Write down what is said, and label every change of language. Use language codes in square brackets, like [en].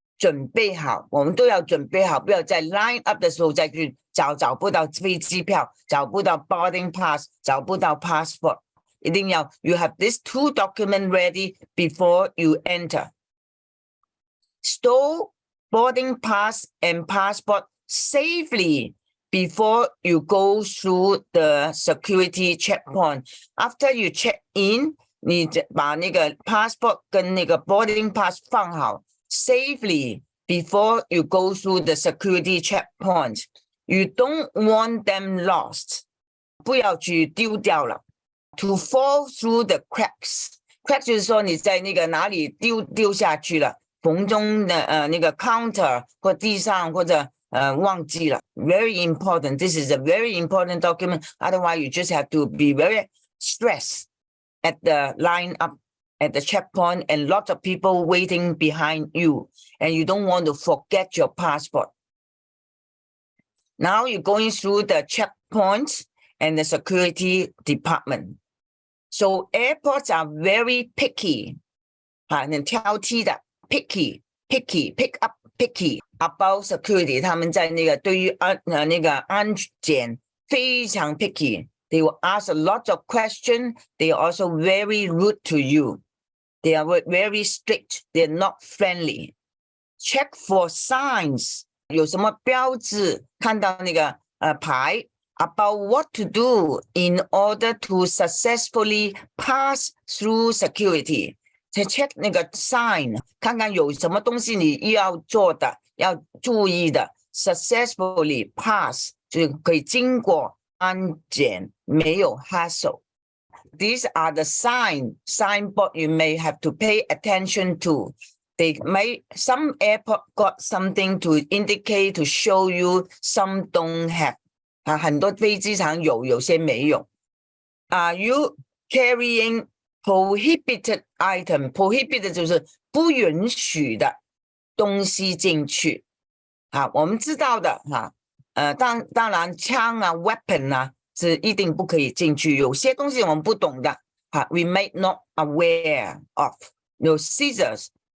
[zh] 准备好，我们都要准备好，不要在 line up 的时候再去找不到飞机票，找不到 boarding pass， 找不到 passport。一定要 [en] you have these two documents ready before you enter. Store boarding pass and passport safely before you go through the security checkpoint. After you check in, [zh] 你把那个 [en] passport [zh] 跟那个 [en] boarding pass [zh] 放好 [en] safely before you go through the security checkpoint. You don't want them lost. [zh] 不要去丢掉了。 [en] To fall through the cracks. [zh] Cracks 就是说你在那个哪里丢下去了，缝中的那个 counter 或地上或者忘记了。 [en] Very important. This is a very important document. Otherwise, you just have to be very stressed at the line up at the checkpoint and lots of people waiting behind you. And you don't want to forget your passport. Now you're going through the checkpoints and the security department. So airports are very picky. [zh] 很挑剔的 [en] picky about security. [zh] 他们在那个对于那个安检非常 picky. [en] They will ask a lot of questions. They are also very rude to you. They are very strict. They're not friendly. check for signs， [zh] 有什么标志，看到那个牌 [en] about what to do in order to successfully pass through security， check 那个 sign， [zh] 看看有什么东西你要做的，要注意的 [en] successfully pass [zh] 就是可以经过安检，没有 [en] hassle。These are the signboard you may have to pay attention to. Some airport got something to indicate to show you, some don't have. [zh] 很多飞机场有，有些没有。 [en] Are you carrying prohibited item? [zh] Prohibited 就是不允许的东西进去。我们知道的当然枪啊 weapon 啊是一定不可以进去，有些东西我们不懂的 [en] we may not aware of， [zh] 有 scissors